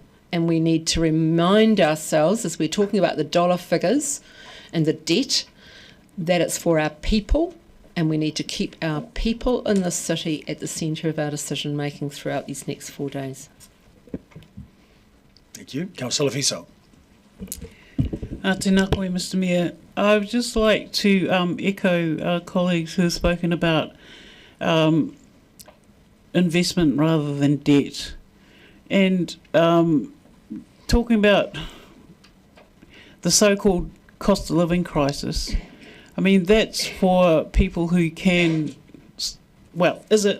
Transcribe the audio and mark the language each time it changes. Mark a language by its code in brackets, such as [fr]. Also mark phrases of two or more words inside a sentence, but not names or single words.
[en] And we need to remind ourselves, as we're talking about the dollar figures and the debt, that it's for our people, and we need to keep our people in the city at the centre of our decision making throughout these next 4 days. Thank you. Councillor Fiso. [mi] Tēnā koe, [en] Mr Mayor. I would just like to echo our colleagues who have spoken about investment rather than debt. And talking about the so-called cost of living crisis, I mean, that's for people who can, well, is it?